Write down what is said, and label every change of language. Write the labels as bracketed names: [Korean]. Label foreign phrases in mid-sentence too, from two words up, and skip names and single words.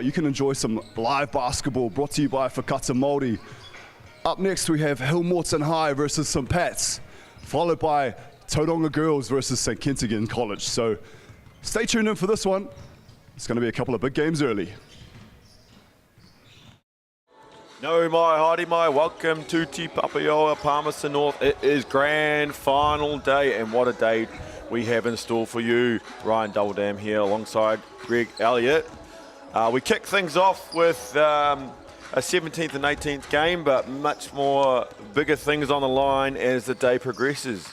[English] You can enjoy some live basketball brought to you by Whakata Māori. Up next, we have Hillmorton High versus St. Pat's, followed by Tauranga Girls versus St. Kentigern College. So stay tuned in for this one. It's going to be a couple of big games early. [Māori] No mai, haere mai, [English] welcome to Te Papaioa, Palmerston North. It is grand final day, and what a day we have in store for you. Ryan Dulldam here alongside Greg Elliott. We kick things off with a 17th and 18th game, but much more bigger things on the line as the day progresses.